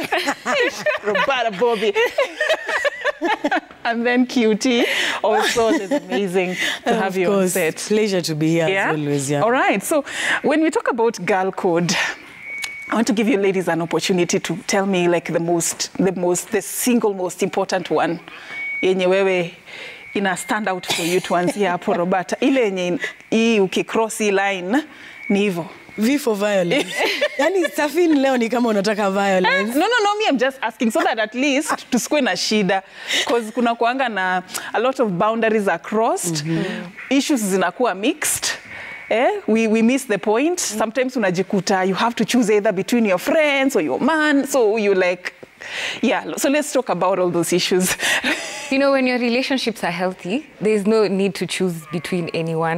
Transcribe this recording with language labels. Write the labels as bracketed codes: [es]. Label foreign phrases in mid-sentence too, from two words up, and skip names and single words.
[en] Roberta Bobby. And then QT. Also, it's amazing to have you on set. Pleasure to be here as always. Yeah. All right. So when we talk about girl code, I want to give you ladies an opportunity to tell me like the single most important one. [sw] Yenye wewe ina [en] stand out for you [sw] tuanzia hapo Roberta. Ile yenye hii ukicross hii line ni hivyo. [en] V for violence. [sw] Yani Safin leo ni kama unataka violence. [en] No, me I'm just asking so that at least [sw] tusikue na shida, [en] because [sw] kuna kuanga na [en] a lot of boundaries are crossed. Issues zinakuwa mixed. We miss the point. Sometimes unajikuta you have to choose either between your friends or your man. So you so let's talk about all those issues. When your relationships are healthy, there's no need to choose between anyone.